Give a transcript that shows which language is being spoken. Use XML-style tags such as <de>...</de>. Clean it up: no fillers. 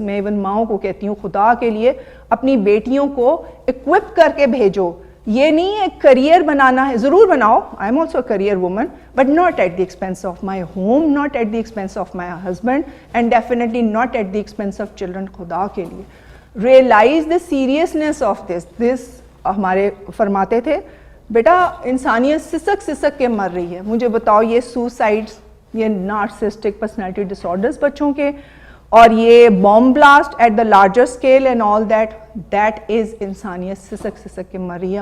<ur>میں ایون ماؤں کو کہتی ہوں خدا کے لیے اپنی بیٹیوں کو اکوپ کر کے بھیجو. یہ نہیں ہے کریئر بنانا ہے, ضرور بناؤ,</ur> <en>I am also a career woman, but not at the expense of my home, not at the expense of my husband, and definitely not at the expense of children.</en> <ur>خدا کے لیے</ur> <en>Realize the seriousness of this.</en> <ur>ہمارے فرماتے تھے بیٹا انسانیت سسک سسک کے مر رہی ہے. مجھے بتاؤ یہ</ur> <en>suicides, یہ narcissistic personality disorders بچوں کے, اور یہ boom blast at the larger scale and all that is</en> <ur>انسانیت سسک سسک کے مر رہی ہے.</ur>